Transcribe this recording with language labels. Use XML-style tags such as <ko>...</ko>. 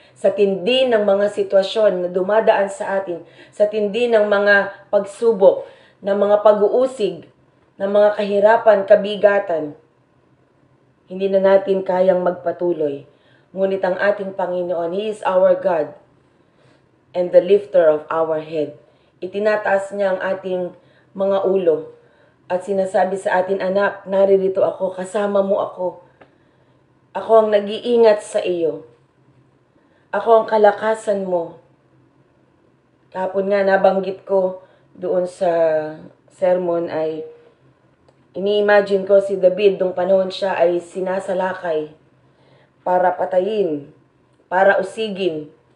<tl>Sa tindi ng mga sitwasyon na dumadaan sa atin, sa tindi ng mga pagsubok, ng mga pag-uusig, ng mga kahirapan, kabigatan, hindi na natin kayang magpatuloy. Ngunit ang ating Panginoon,</tl> <en>He is our God and the lifter of our head.</en> <tl>Itinataas niya ang ating mga ulo at sinasabi sa atin, anak, naririto ako, kasama mo ako. Ako ang nag-iingat sa iyo. Ako ang kalakasan mo. Kahapon nga nabanggit ko doon sa sermon ay ini-imagine ko si David nung panahon siya ay sinasalakay para patayin, para usigin.</tl>